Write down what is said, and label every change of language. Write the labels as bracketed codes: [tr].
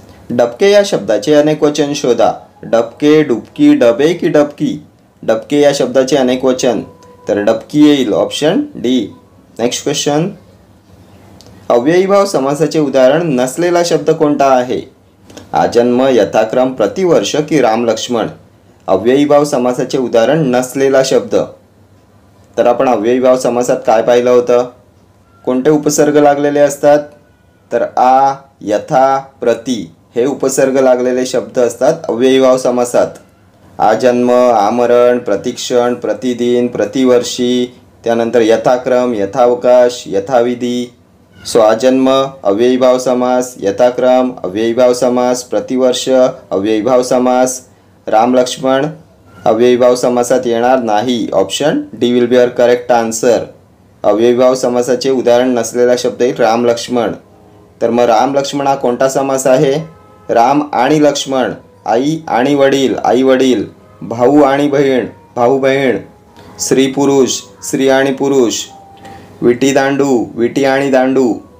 [mr] डबके या शब्दाचे अनेक वचन शोधा. डबके, डुबकी, डबे की डबकी. डबके या शब्दाचे अनेक वचन. तर डबकी येईल. Option D. Next question. अव्ययीभाव समासाचे उदाहरण नसलेला शब्द कोणता आहे? आजन्म, यथाक्रम, प्रतिवर्ष की राम लक्ष्मण. अव्ययीभाव समासाचे उदाहरण नसलेला शब्द. तर आपण अव्ययीभाव समासात काय पाहिलं होतं? कोणते उपसर्ग लागलेले असतात? तर आ, यथा, प्रति हे उपसर्ग लागलेले शब्द असतात अव्ययीभाव समासात. आजन्म, आमरण, प्रतिक्षण, प्रतिदिन, प्रतिवर्षी, त्यानंतर यथाक्रम, यथावकाश, यथाविधी. सो आजन्म अव्ययीभाव समास, यथाक्रम अव्ययीभाव समास, प्रतिवर्ष अव्ययीभाव समास. राम लक्ष्मण अव्ययीभाव समासात येणार नाही. [en] Option D will be our correct answer. [mr] अव्ययीभाव समासाचे उदाहरण नसलेला शब्द येईल राम लक्ष्मण. तर मग राम लक्ष्मण हा कोणता समास आहे? राम आणि लक्ष्मण, आई आणि वडील, आई वडील, भाऊ आणि बहीण, भाऊ बहीण, स्त्री पुरुष, स्त्री आणि पुरुष, विटी दांडू, विटी आणि दांडू.